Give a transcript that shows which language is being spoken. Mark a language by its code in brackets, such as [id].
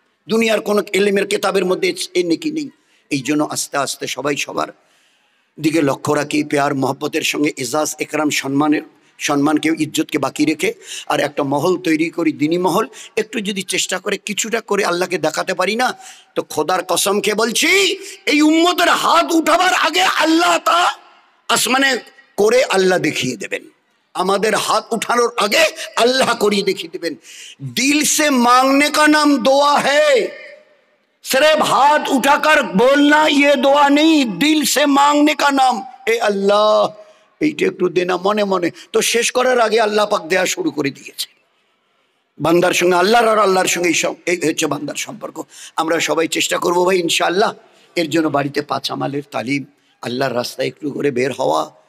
[bn] দুনিয়ার কোন এলেমের কেতাবের মধ্যে এ নেকি নেই। এই জন্য আস্তে আস্তে সবাই সবার দিকে লক্ষ্য রাখি, পেয়ার মহব্বতের সঙ্গে এজাজ একরাম সম্মানকে, ইজ্জতকে বাকি রেখে আর একটা মহল তৈরি করি, দিনী মহল। একটু যদি চেষ্টা করে কিছুটা করে আল্লাহকে দেখাতে পারি না, তো খোদার কসমকে বলছি, এই উম্মতের হাত উঠাবার আগে আল্লাহ তা আসমানে করে আল্লাহ দেখিয়ে দেবেন। আমাদের হাত উঠানোর আগে আল্লাহ করিয়ে দেখিয়ে দেবেন। [hi] দিল সে মাंगने का नाम दुआ है, सिर्फ हाथ उठाकर बोलना ये दुआ नहीं, दिल से मांगने का नाम। ए अल्लाह, [bn] এইটা একটু দেনা মনে মনে। তো শেষ করার আগে আল্লাহ পাক দেয়া শুরু করে দিয়েছে। বান্দার সঙ্গে আল্লাহর, আর আল্লাহর সঙ্গে এই হচ্ছে বান্দার সম্পর্ক। আমরা সবাই চেষ্টা করবো ভাই ইনশাআল্লাহ। এর জন্য বাড়িতে 5 আমালের তালিম, আল্লাহর রাস্তায় একটু করে বের হওয়া।